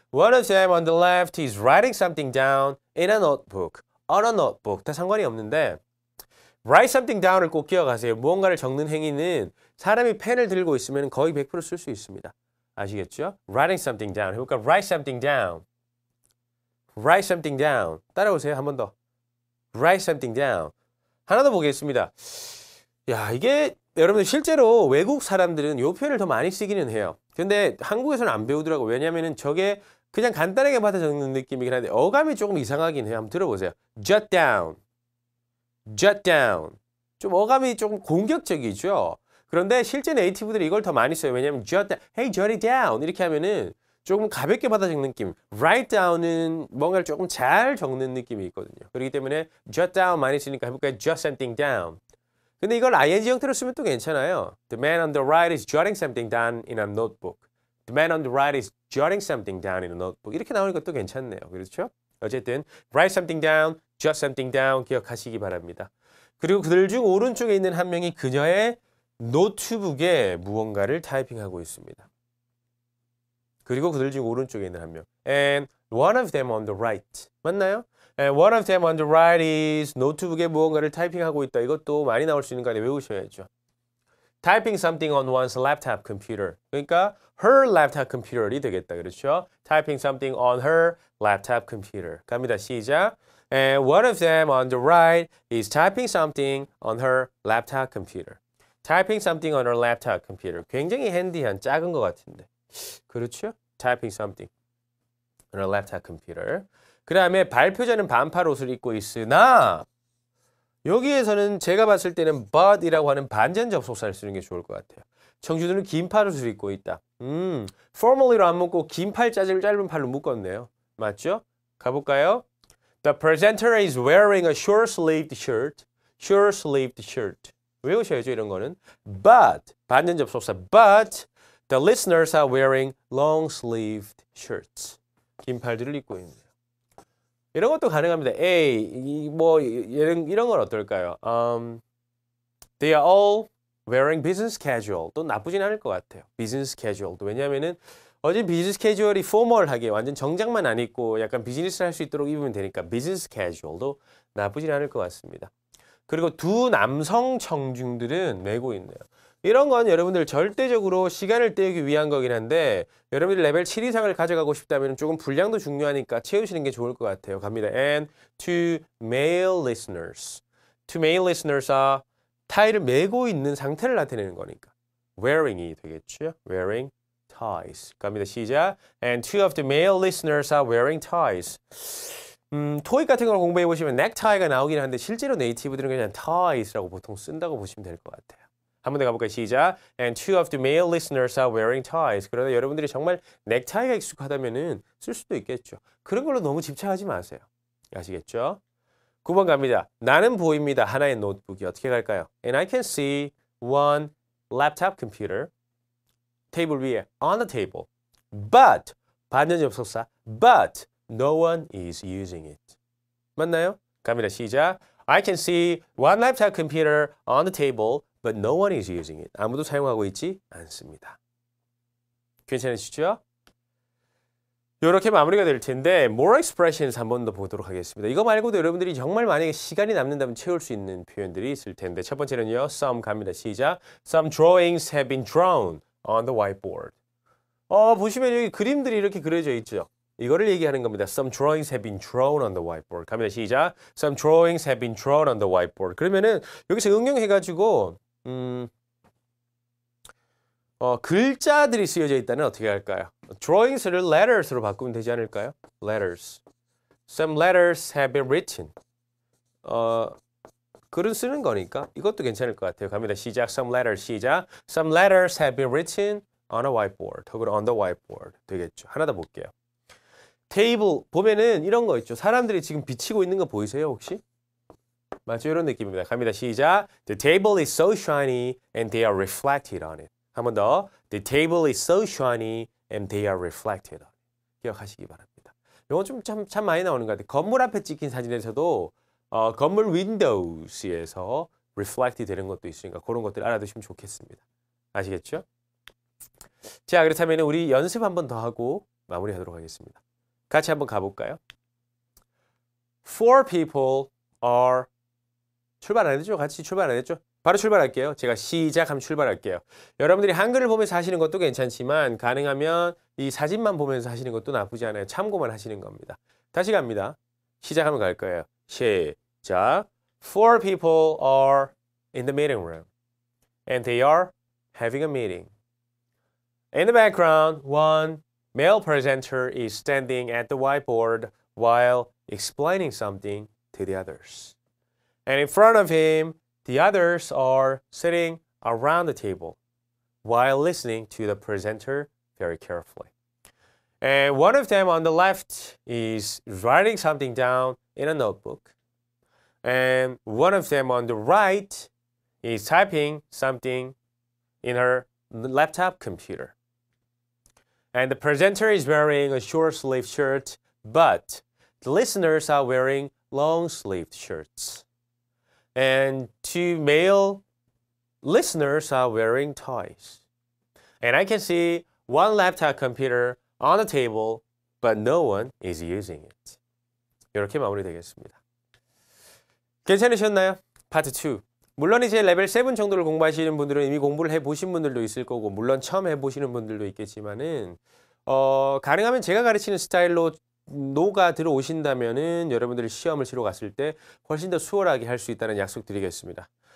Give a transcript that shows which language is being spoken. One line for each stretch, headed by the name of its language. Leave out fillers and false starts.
English: One of them on the left is writing something down in a notebook. On a notebook.
Korean: 다 상관이 없는데
English: write something down
Korean: 을 꼭 기억하세요. 무언가를 적는 행위는 사람이 펜을 들고 있으면 거의 100% 쓸 수 있습니다. 아시겠죠?
English: Writing something down.
Korean: 해볼까?
English: Write something down. Write something down.
Korean: 따라오세요. 한 번 더.
English: Write something down.
Korean: 하나 더 보겠습니다. 야, 이게 여러분들 실제로 외국 사람들은 이 표현을 더 많이 쓰기는 해요. 근데 한국에서는 안 배우더라고요. 왜냐면은 저게 그냥 간단하게 받아 적는 느낌이긴 한데 어감이 조금 이상하긴 해요. 한번 들어보세요.
English: Jot down. Jot down.
Korean: 좀 어감이 조금 공격적이죠. 그런데 실제 네이티브들이 이걸 더 많이 써요. 왜냐면
English: jot down. Hey, jot it down.
Korean: 이렇게 하면은 조금 가볍게 받아 적는 느낌.
English: Write down
Korean: 은 뭔가를 조금 잘 적는 느낌이 있거든요. 그렇기 때문에
English: jot down
Korean: 많이 쓰니까 해볼까요?
English: Jot something down.
Korean: 근데 이걸 ing 형태로 쓰면 또 괜찮아요.
English: The man on the right is jotting something down in a notebook. The man on the right is jotting something down in a notebook.
Korean: 이렇게 나오니까 또 괜찮네요. 그렇죠? 어쨌든
English: write something down, jot something down
Korean: 기억하시기 바랍니다. 그리고 그들 중 오른쪽에 있는 한 명이 그녀의 노트북에 무언가를 타이핑하고 있습니다. 그리고 그들 중 오른쪽에 있는 한 명.
English: And one of them on the right.
Korean: 맞나요?
English: And one of them on the right is
Korean: 노트북에 무언가를 타이핑하고 있다. 이것도 많이 나올 수 있는 거 아니에요? 외우셔야죠.
English: Typing something on one's laptop computer.
Korean: 그러니까
English: her laptop computer
Korean: 이 되겠다. 그렇죠?
English: Typing something on her laptop computer.
Korean: 갑니다. 시작.
English: And one of them on the right is typing something on her laptop computer. Typing something on her laptop computer.
Korean: 굉장히 핸디한 작은 것 같은데. 그렇죠?
English: Typing something on her laptop computer.
Korean: 그 다음에 발표자는 반팔 옷을 입고 있으나 여기에서는 제가 봤을 때는 but이라고 하는 반전 접속사를 쓰는 게 좋을 것 같아요. 청주들은 긴 팔 옷을 입고 있다. formally로 안 묶고 긴 팔 짧은 팔로 묶었네요. 맞죠? 가볼까요?
English: The presenter is wearing a short-sleeved shirt. Short-sleeved shirt.
Korean: 외우셔야죠, 이런 거는. But, 반전 접속사.
English: But the listeners are wearing long-sleeved shirts.
Korean: 긴 팔들을 입고 있네요. 이런 것도 가능합니다. 이런 건 어떨까요?
English: They are all wearing business casual.
Korean: 또 나쁘진 않을 것 같아요.
English: business casual도.
Korean: 왜냐하면은 어제 비즈니스 캐주얼이 포멀하게 완전 정장만 안 입고 약간 비즈니스를 할 수 있도록 입으면 되니까 비즈니스 캐주얼도 나쁘진 않을 것 같습니다. 그리고 두 남성 청중들은 메고 있네요. 이런 건 여러분들 절대적으로 시간을 때우기 위한 거긴 한데 여러분들 레벨 7 이상을 가져가고 싶다면 조금 분량도 중요하니까 채우시는 게 좋을 것 같아요. 갑니다.
English: And to male listeners. To male listeners are
Korean: 타이를 메고 있는 상태를 나타내는 거니까. wearing이 되겠죠.
English: wearing ties.
Korean: 갑니다. 시작.
English: And two of the male listeners are wearing ties.
Korean: 토익 같은 걸 공부해 보시면 넥타이가 나오긴 하는데 실제로 네이티브들은 그냥 ties라고 보통 쓴다고 보시면 될 것 같아요. 한 번 더 가볼까요? 시작.
English: And two of the male listeners are wearing ties.
Korean: 그러나 여러분들이 정말 넥타이가 익숙하다면은 쓸 수도 있겠죠. 그런 걸로 너무 집착하지 마세요. 아시겠죠? 9번 갑니다. 나는 보입니다. 하나의 노트북이 어떻게 갈까요?
English: And I can see one laptop computer.
Korean: 테이블 위에
English: on the table. But
Korean: 반전 접속사.
English: But no one is using it.
Korean: 맞나요? 갑니다. 시작.
English: I can see one laptop computer on the table, but no one is using it.
Korean: 아무도 사용하고 있지 않습니다. 괜찮으시죠? 이렇게 마무리가 될 텐데
English: more expressions
Korean: 한 번 더 보도록 하겠습니다. 이거 말고도 여러분들이 정말 만약에 시간이 남는다면 채울 수 있는 표현들이 있을 텐데 첫 번째는요. Some 갑니다. 시작.
English: Some drawings have been drawn on the whiteboard.
Korean: 보시면 여기 그림들이 이렇게 그려져 있죠. 이거를 얘기하는 겁니다.
English: Some drawings have been drawn on the whiteboard.
Korean: 갑니다. 시작.
English: Some drawings have been drawn on the whiteboard.
Korean: 그러면은 여기서 응용해가지고 글자들이 쓰여져 있다면 어떻게 할까요? drawings를 letters로 바꾸면 되지 않을까요?
English: letters. Some letters have been written.
Korean: 글은 쓰는 거니까 이것도 괜찮을 것 같아요. 갑니다. 시작.
English: Some letters.
Korean: 시작.
English: Some letters have been written on a whiteboard.
Korean: 혹은
English: on the whiteboard.
Korean: 되겠죠. 하나 더 볼게요. 테이블 보면은 이런 거 있죠. 사람들이 지금 비치고 있는 거 보이세요 혹시? 맞죠? 이런 느낌입니다. 갑니다. 시작.
English: The table is so shiny and they are reflected on it.
Korean: 한 번 더.
English: The table is so shiny and they are reflected on it.
Korean: 기억하시기 바랍니다. 이건 좀 참 많이 나오는 것 같아요. 건물 앞에 찍힌 사진에서도 건물 windows에서 reflect이 되는 것도 있으니까 그런 것들 알아두시면 좋겠습니다. 아시겠죠? 자, 그렇다면 우리 연습 한 번 더 하고 마무리하도록 하겠습니다. 같이 한번 가볼까요?
English: Four people are
Korean: 출발 안 했죠? 같이 출발 안 했죠? 바로 출발할게요. 제가 시작하면 출발할게요. 여러분들이 한글을 보면서 하시는 것도 괜찮지만 가능하면 이 사진만 보면서 하시는 것도 나쁘지 않아요. 참고만 하시는 겁니다. 다시 갑니다. 시작하면 갈 거예요. 시작.
English: Four people are in the meeting room and they are having a meeting. In the background, one male presenter is standing at the whiteboard while explaining something to the others. And in front of him, the others are sitting around the table while listening to the presenter very carefully. And one of them on the left is writing something down in a notebook. And one of them on the right is typing something in her laptop computer. And the presenter is wearing a short-sleeved shirt, but the listeners are wearing long-sleeved shirts. And two male listeners are wearing ties. And I can see one laptop computer on the table, but no one is using it.
Korean: 이렇게 마무리되겠습니다. 괜찮으셨나요? 파트 2. 물론 이제 레벨 7 정도를 공부하시는 분들은 이미 공부를 해보신 분들도 있을 거고 물론 처음 해보시는 분들도 있겠지만은 가능하면 제가 가르치는 스타일로 노가 들어오신다면은 여러분들이 시험을 치러 갔을 때 훨씬 더 수월하게 할 수 있다는 약속 드리겠습니다.